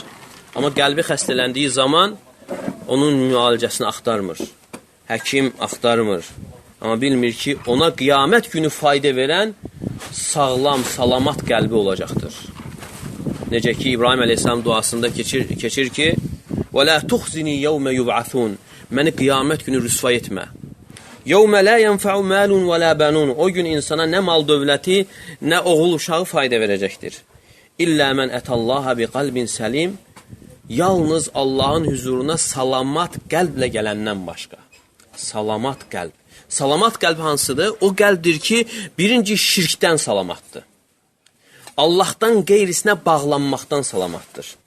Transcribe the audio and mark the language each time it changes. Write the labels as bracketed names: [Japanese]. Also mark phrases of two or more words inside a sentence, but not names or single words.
[Azerbaijani] Amma qəlbi xəstələndiyi zaman onun müalicəsini axtarmır. Həkim axtarmır. Amma bilmir ki, ona qiyamət günü fayda verən sağlam, salamat qəlbi olacaqdır. Necə ki, İbrahim əleyhissalam duasında keçir ki, [Arabic] وَلَا تُخْزِنِي يَوْمَ يُبْعَثُونَ [Azerbaijani] Məni qiyamət günü rüsva etmə. [Arabic] يَوْمَ لَا يَنْفَعُ مَالٌ وَلَا بَنُونَ [Azerbaijani] O gün insana nə mal dövləti, nə oğul uşağı fayda verəcəkdir. [Arabic] إلا من أتى الله بقلب سليم [Azerbaijani] Yalnız Allahın huzuruna salamat qəlblə gələndən başqa. Salamat qəlb. Salamat qəlb hansıdır? O qəlbdir ki, birinci şirkdən salamatdır. Allahdan qeyrisinə bağlanmaqdan salamatdır.